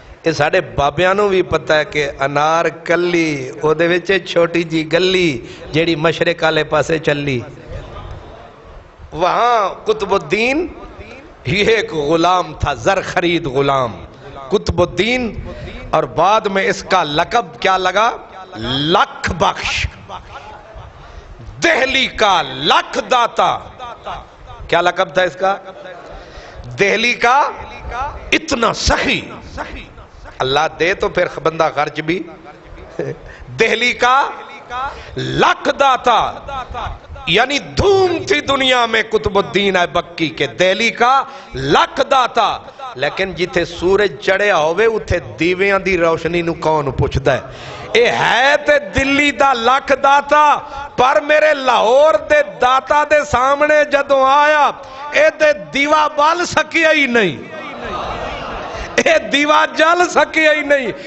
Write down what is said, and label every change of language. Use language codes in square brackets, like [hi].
[pa] یہ ساڑھے بابیاں نوں بھی پتہ ہے کہ انار کلی او دے وچے چھوٹی جی گلی جیڑی مشرق والے پاسے چلی، [ur] وہاں قطب الدین یہ ایک غلام تھا، زر خرید غلام قطب الدین. اور بعد میں اس کا لقب کیا لگا؟ لکھ بخش، دہلی کا لکھ داتا. کیا لقب تھا اس کا؟ دہلی کا اتنا سخی. اللہ دے تو پھر بندہ خرچ بھی. دہلی کا لکھ داتا، یعنی دھوم تھی دنیا میں قطب الدین ایبکی کے دہلی کا لکھ داتا. [pa] لیکن جتھے سورج چڑھیا ہوئے اتھے دیویاں دی روشنی نو کون پوچھدا ہے؟ اے ہے تے دلی دا لکھ داتا، پر میرے لاہور دے داتا دے سامنے جدوں آیا اے دے دیوا بال سکیا ہی نہیں، اے دیوا جل سکیا ہی نہیں.